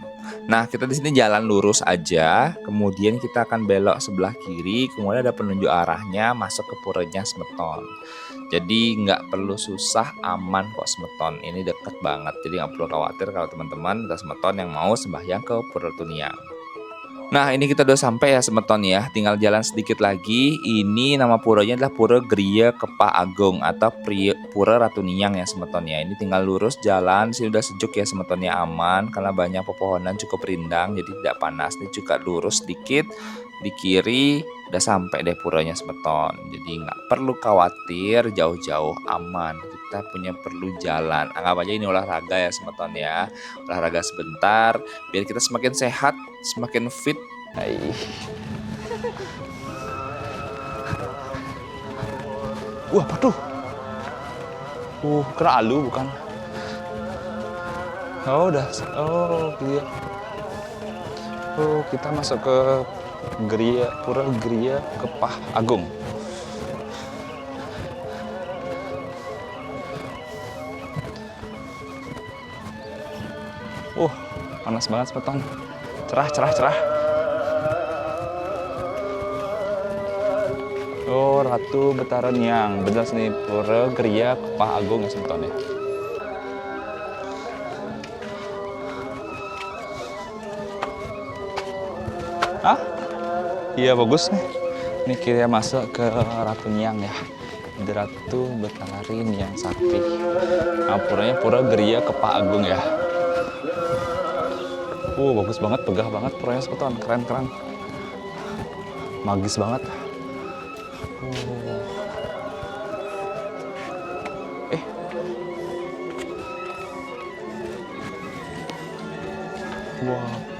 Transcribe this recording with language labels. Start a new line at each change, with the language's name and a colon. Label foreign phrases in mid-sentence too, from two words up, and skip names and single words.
Indonesian: Nah kita di sini jalan lurus aja, kemudian kita akan belok sebelah kiri, kemudian ada penunjuk arahnya masuk ke puranya semeton. Jadi nggak perlu susah, aman kok semeton, ini deket banget, jadi nggak perlu khawatir kalau teman-teman dari semeton yang mau sembahyang ke Pura Tuniang. Nah ini kita udah sampai ya semeton ya, tinggal jalan sedikit lagi. Ini nama puranya adalah Pura Geria Kepah Agung atau Pura Ratu Niyang ya semeton ya. Ini tinggal lurus jalan, sini udah sejuk ya semetonnya, aman karena banyak pepohonan cukup rindang jadi tidak panas. Ini juga lurus sedikit di kiri udah sampai deh puranya semeton. Jadi nggak perlu khawatir, jauh-jauh aman. Kita punya perlu jalan. Anggap aja ini olahraga ya semeton ya. Olahraga sebentar biar kita semakin sehat, semakin fit. Hai. Wah, apa tuh? Kena alu bukan? Oh, udah. Oh, iya. Oh, kita masuk ke Pura Geria Kepah Agung. Panas banget semeton. Cerah. Oh, Ratu Betara Niyang. Bener nih, Pura Geria Kepah Agung ya semeton ya. Hah? Iya bagus nih. Ini kita masuk ke Ratu Niyang ya. Ratu Betari Niyang Sakti. Nah, puranya Pura Geria Kepah Agung ya. Bagus banget, pegah banget puranya semeton, keren. Magis banget. Wah.